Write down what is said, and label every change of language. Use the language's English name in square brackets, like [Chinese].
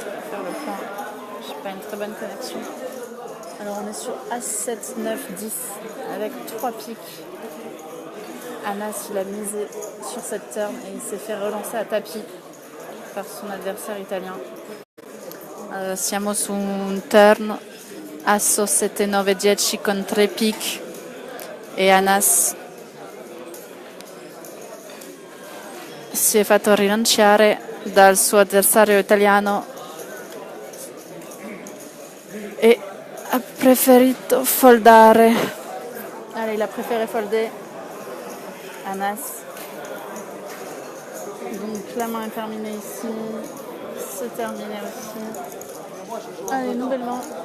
[French] Faire le point. Je n'ai pas une très bonne connexion. Alors on est sur As-7, 9, 10 avec 3 piques. Anas, il a misé sur cette turn et il s'est fait relancer à tapis par son adversaire italien. [Italian] Siamo su un turn Asso 7, 9, 10 con 3 piques e Anas si è fatto rilanciare dal suo avversario italiano e ha preferito foldare. [French] Allez, il a préféré folder. Anas. Donc la main est terminée ici. C'est terminé aussi. Allez, nouvelle main.